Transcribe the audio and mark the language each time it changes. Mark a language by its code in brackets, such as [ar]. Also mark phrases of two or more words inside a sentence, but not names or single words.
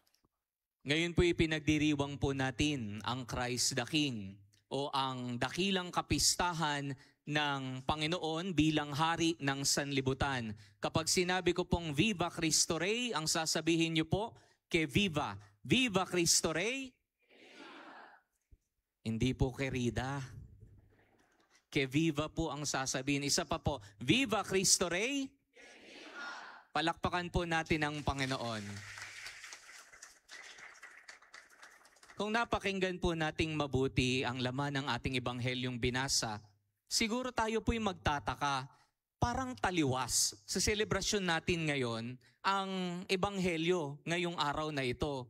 [tl] Ngayon po ipinagdiriwang po natin ang [en] Christ the King [tl] o ang dakilang kapistahan ng Panginoon bilang hari ng sanlibutan. Kapag sinabi ko pong [es] Viva Cristo Rey, [tl] ang sasabihin niyo po ke Viva. [es] Viva Cristo Rey? [tl] Hindi po querida. [es] Que Viva [tl] po ang sasabihin. Isa pa po, [es] Viva Cristo Rey! [tl] Palakpakan po natin ang Panginoon. Kung napakinggan po nating mabuti ang laman ng ating ebanghelyong binasa, siguro tayo po'y magtataka, parang taliwas sa selebrasyon natin ngayon ang ebanghelyo ngayong araw na ito.